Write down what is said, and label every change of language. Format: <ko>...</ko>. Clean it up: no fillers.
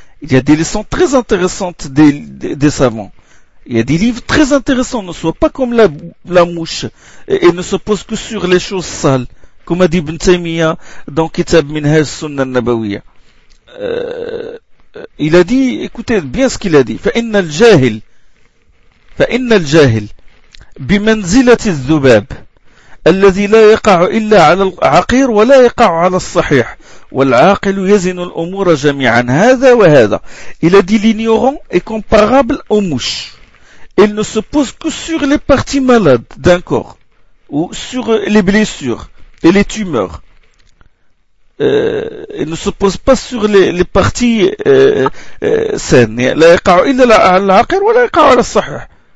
<fr>Il y a des leçons très intéressantes des savants. Il y a des livres très intéressants. Ne sois pas comme la mouche et ne se pose que sur les choses sales. Comme a dit Ibn Taymiyyah dans Kitab Minhaj Sunnah Nabawiyyah. Il a dit, écoutez bien ce qu'il a dit.</fr> <ar>Fa'inna al-jahil. فإن الجاهل بمنزلة الذباب الذي لا يقع إلا على العقير ولا يقع على الصحيح والعاقل يزن الأمور جميعا هذا وهذا.</ar> <fr>Il a dit l'ignorant est comparable aux mouches. Il ne se pose que sur les parties malades d'un corps ou sur les blessures et les tumeurs. Il ne se pose pas sur les parties saines.</fr> <ar>لا يقع إلا على العقير ولا يقع على الصحيح.</ar>